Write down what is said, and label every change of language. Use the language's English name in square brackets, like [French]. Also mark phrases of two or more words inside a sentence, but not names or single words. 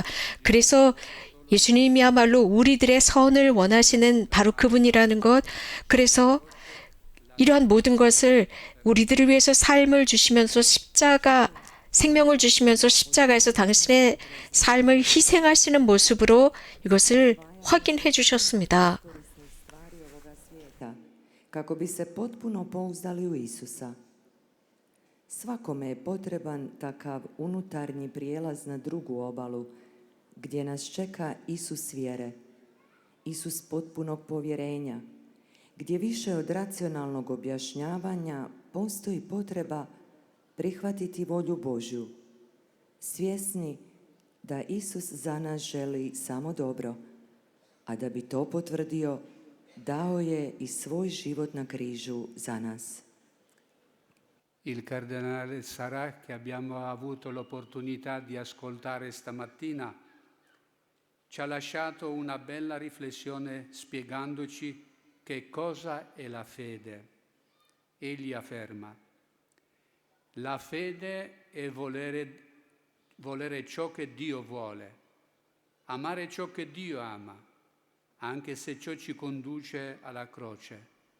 [Korean] 그래서 예수님이야말로 우리들의 선을 원하시는 바로 그분이라는 것, 그래서 이러한 모든 것을 우리들을 위해서 삶을 주시면서 생명을 주시면서 십자가에서 당신의 삶을 희생하시는 모습으로 이것을 확인해 주셨습니다. [Croatian] Stvari ovoga svijeta, kako bi se potpuno pouzdali u Isusa. Svakome je potreban takav unutarnji prijelaz na drugu obalu, gdje nas čeka Isus vjere, Isus potpunog povjerenja, gdje više od racionalnog objašnjavanja postoji potreba prihvatiti volju Božju, svjesni da Isus za nas želi samo dobro, a da bi to potvrdio, dao je i svoj život na križu za nas. [Italian] il cardinale Sarah, che abbiamo avuto l'opportunità di ascoltare stamattina, ci ha lasciato una bella riflessione spiegandoci che cosa è la fede. Egli afferma: la fede è volere ciò che Dio vuole, amare ciò che Dio ama, anche se ciò ci conduce alla croce.